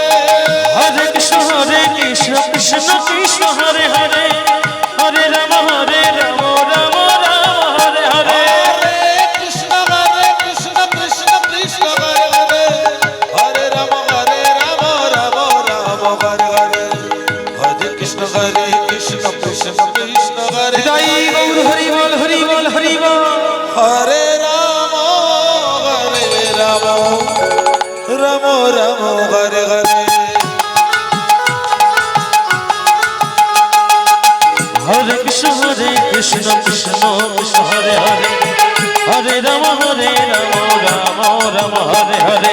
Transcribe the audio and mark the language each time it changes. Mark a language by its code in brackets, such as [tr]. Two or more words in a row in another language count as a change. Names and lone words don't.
[sa] হরে কৃষ্ণ কৃষ্ণ কৃষ্ণ হরে হরে হরে রাম রাম রাম হরে হরে হরে কৃষ্ণ কৃষ্ণ কৃষ্ণ হরে হরে হরে রাম রাম রাম হরে হরে হরে কৃষ্ণ কৃষ্ণ কৃষ্ণ হরে [bn] হৃদয় গৌর হরি বল হরি বল হরি বল [sa] হরে রাম রাম রাম হরে হরে হরে কৃষ্ণ কৃষ্ণ কৃষ্ণ হরে হরে হরে রাম রাম রাম হরে হরে